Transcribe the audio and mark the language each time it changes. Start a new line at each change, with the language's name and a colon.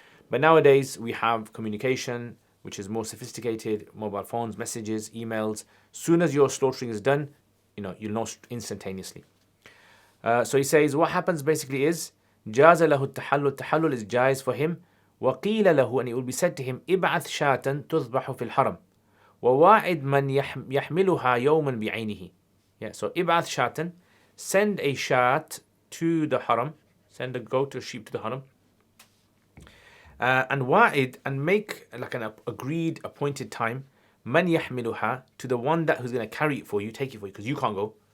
English: But nowadays, we have communication, which is more sophisticated, mobile phones, messages, emails. Soon as your slaughtering is done, you'll know instantaneously. So he says, what happens basically is, جاز له التحلل. Tahallul is jais for him.
Arabic: وقيل له,
English: and it will be said to him,
Arabic: ابعث شاة تذبح في الحرم وواعد من يحملها يوما بعينه.
English: Yeah, so
Arabic: ابعث شاة,
English: send a shat to the haram, send a goat or sheep to the haram, and wa'id, and make like an agreed appointed time, man yahmiluha, to the one who's going to carry it for you, take it for you, because you can't go.